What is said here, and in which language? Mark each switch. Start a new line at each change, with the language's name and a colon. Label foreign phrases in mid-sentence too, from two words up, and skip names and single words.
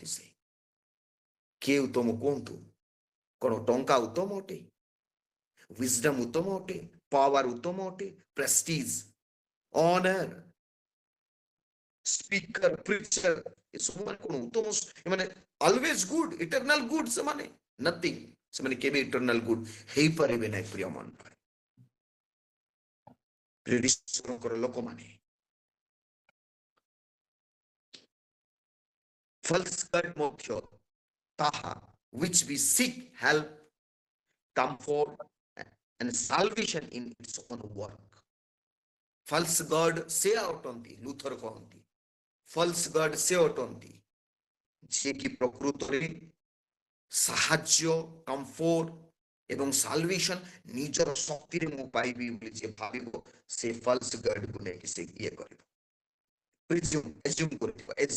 Odia: ସେ କିଏ ଉତ୍ତମ କୁହନ୍ତୁ? କଣ ଟଙ୍କା ଉତ୍ତମ ଅଟେ? wisdom ଉତ୍ତମ ଅଟେ? ପାୱାର ଉତ୍ତମ ଅଟେ?
English: prestige, honour, speaker, preacher,
Odia: ଏସବୁ ମାନେ କଣ ଉତ୍ତମ?
English: ମାନେ always good, eternal good ସେମାନେ? nothing।
Odia: ସେମାନେ କେବେ
English: eternal good
Odia: ହେଇପାରିବେ ନାହିଁ। ପ୍ରିୟ ମଣ୍ଡଳୀ, ଈଶ୍ୱରଙ୍କର ଲୋକମାନେ
English: false God
Odia: ମଧ୍ୟ ତାହା
English: which we seek help, comfort and salvation in its own work। false God
Odia: ସେ ଅଟନ୍ତି, ଲୁଥର କହନ୍ତି
English: false God
Odia: ସେ ଅଟନ୍ତି ଯିଏକି ପ୍ରକୃତରେ ସାହାଯ୍ୟ, କମ୍ଫୋର୍ଟ ଏବଂ ସାଲଭେସନ ନିଜର ଶକ୍ତିରେ ମୁଁ ପାଇବି ବୋଲି ଯିଏ ଭାବିବ, ସେ
English: false God
Odia: କୁ ନେଇକି ସେ ଇଏ କରିବ, ଏଜ୍ୟୁମ କରିଥିବ,